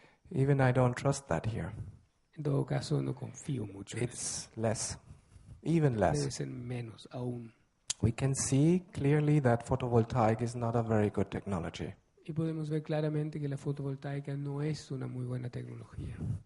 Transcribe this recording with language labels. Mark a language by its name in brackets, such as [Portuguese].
[English] Even I don't trust that here. [Spanish] En todo caso, no confío mucho en eso. [English] It's less, even less. [Spanish] Debe ser menos aún. [English] We can see clearly that photovoltaic is not a very good technology. [Spanish] Y podemos ver claramente que la fotovoltaica no es una muy buena tecnología.